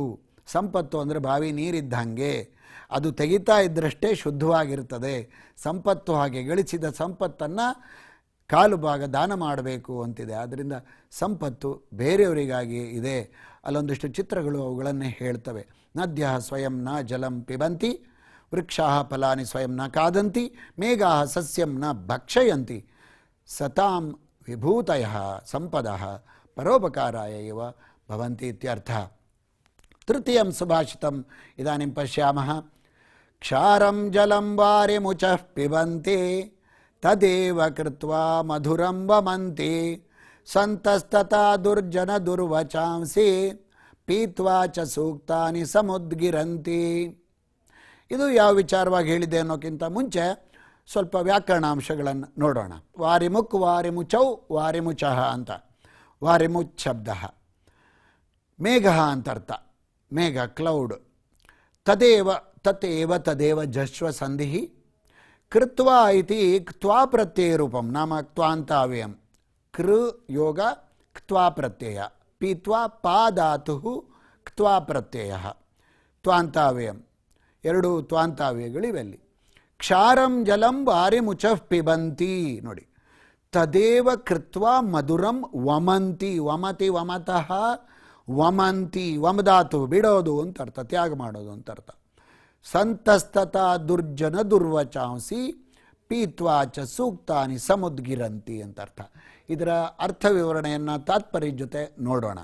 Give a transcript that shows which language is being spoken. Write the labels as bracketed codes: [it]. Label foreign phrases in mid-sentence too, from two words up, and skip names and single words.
[kn] ಸಂಪತ್ತು ಅಂದರೆ ಬಾವಿ ನೀರಿದ್ದಂಗೆ, ಅದು ತೆಗಿತಾ ಇದ್ದರಷ್ಟೇ ಶುದ್ಧವಾಗಿರ್ತದೆ. ಸಂಪತ್ತು ಹಾಗೆ, ಗಳಿಸಿದ ಸಂಪತ್ತನ್ನು ಕಾಲು ಭಾಗ ದಾನ ಮಾಡಬೇಕು ಅಂತಿದೆ. ಆದ್ದರಿಂದ ಸಂಪತ್ತು ಬೇರೆಯವರಿಗಾಗಿ ಇದೆ. ಅಲ್ಲೊಂದಿಷ್ಟು ಚಿತ್ರಗಳು ಅವುಗಳನ್ನೇ ಹೇಳ್ತವೆ. [sa] ನದ್ಯ ಸ್ವಯಂ ನ ಜಲಂ ಪಿಬಂತಿ ವೃಕ್ಷಾ ಫಲಾನಿ ಸ್ವಯಂ ನ ಖಾದಂತಿ ಮೇಘಾ ಸಸ್ಯಂ ನ ಭಕ್ಷಯಂತಿ ಸತಾಂ ವಿಭೂತಯ ಸಂಪದ ಪರೋಪಕಾರಾಯ ಇವ ಭವಂತಿ ಇತ್ಯರ್ಥ. ತೃತೀಯಂ ಸುಭಾಷಿತಂ ಇದಾನಿಂ ಪಶ್ಯಾಮಃ. ಕ್ಷಾರಂ ಜಲಂ ವಾರಿಮುಚಃ ಪಿಬಂತಿ ತದೇವ ಕೃತ್ವಾ ಮಧುರಂ ವಮಂತಿ ಸಂತಸ್ತತಾ ದುರ್ಜನ ದುರ್ವಚಾಂಸಿ ಪೀತ್ವಾ ಚ ಸೂಕ್ತಾನಿ ಸಮುದ್ಗಿರಂತಿ. [kn] ಇದು ಯಾವ ವಿಚಾರವಾಗಿ ಹೇಳಿದೆ ಅನ್ನೋಕ್ಕಿಂತ ಮುಂಚೆ ಸ್ವಲ್ಪ ವ್ಯಾಕರಣಾಂಶಗಳನ್ನು ನೋಡೋಣ. [sa] ವಾರಿಮುಕ್ ವಾರಿಮುಚೌ ವಾರಿಮುಚಃ [kn] ಅಂತ. ವಾರಿಮುಚ್ ಶಬ್ದ ಮೇಘ ಅಂತ ಅರ್ಥ. ಮೇಘ ಕ್ಲೌಡ್. [sa] ತದೇವ ತತೇವ ತದೇವ ಜಶ್ವ ಸಂಧಿ ಕೃತ್ವಾ ಇತಿ ಕ್ತ್ವಾ ಪ್ರತ್ಯಯ ರೂಪಂ ನಾಮ ಕ್ತ್ವಾಂತಾವ್ಯಯಂ. ಕೃ ಯೋಗ ಕ್ತ್ವಾ ಪ್ರತ್ಯಯ. ಪೀತ್ವಾ ಪಾಧಾತು ಕ್ತ್ವಾ ಪ್ರತ್ಯಯ ತ್ವಾಂತಾವ್ಯಯಂ. [kn] ಎರಡು ತ್ವಾಂತಾವ್ಯಗಳಿವೆಲ್ಲಿ. [sa] ಕ್ಷಾರಂ ಜಲಂ ವಾರಿ ಮುಚಃ ಪಿಬಂತಿ ನೋಡಿ, ತದೇವ ಕೃತ್ವ ಮಧುರಂ ವಮಂತಿ, ವಮತಿ ವಮತಃ ವಮಂತಿ, [kn] ವಮದಾತು ಬಿಡೋದು ಅಂತ ಅರ್ಥ, ತ್ಯಾಗ ಮಾಡೋದು ಅಂತ ಅರ್ಥ. [sa] ಸಂತಸ್ತತ ದುರ್ಜನ ದುರ್ವಚಾಂಸಿ ಪೀತ್ವಾಚ ಸೂಕ್ತಾನಿ ಸಮುದ್ಗಿರಂತಿ [kn] ಅಂತ ಅರ್ಥ. ಇದರ ಅರ್ಥ ವಿವರಣೆಯನ್ನು ತಾತ್ಪರ್ಯ ಜೊತೆ ನೋಡೋಣ.